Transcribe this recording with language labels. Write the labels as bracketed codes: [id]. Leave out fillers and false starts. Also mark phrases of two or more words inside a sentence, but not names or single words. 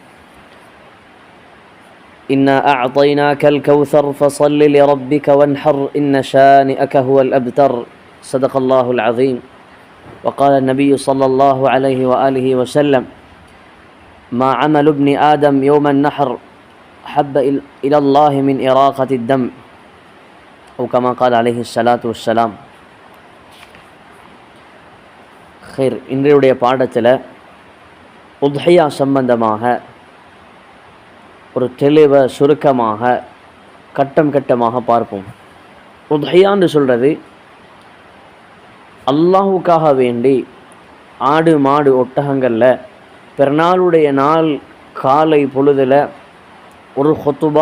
[ar] إنا أعطيناك الكوثر فصل لربك وانحر إن شانئك هو الأبتر صدق الله العظيم وقال النبي صلى الله عليه وآله وسلم ما عمل ابن آدم يوم النحر حب إلى الله من إراقة الدم أو كما قال عليه الصلاة والسلام. خير, [ta] இன்றைய பாடத்தில் உத்ஹியா சம்பந்தமாக ஒரு தெளிவை சுருக்கமாக கட்டமாக பார்ப்போம். உத்ஹியான்னு சொல்கிறது அல்லாஹுக்காக வேண்டி ஆடு மாடு ஒட்டகங்களில் பிறநாளுடைய நாள் காலை பொழுதில் ஒரு ஹுத்துபா,